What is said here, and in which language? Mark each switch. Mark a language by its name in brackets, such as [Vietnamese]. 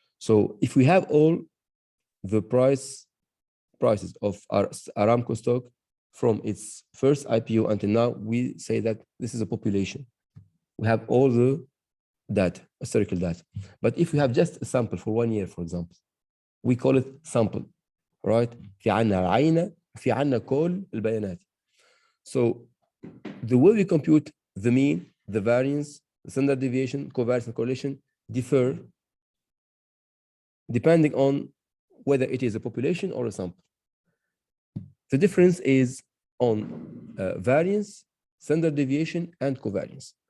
[English] So if we have all the prices of our Aramco stock from its first IPO until now, we say that this is a population. We have all the data, historical data. But if we have just a sample for 1 year, for example, we call it sample, right? [Arabic] في عنا عينة، في عنا كل البيانات. [English] So the way we compute the mean, the variance, the standard deviation, covariance and correlation differ depending on whether it is a population or a sample. The difference is on variance, standard deviation, and covariance.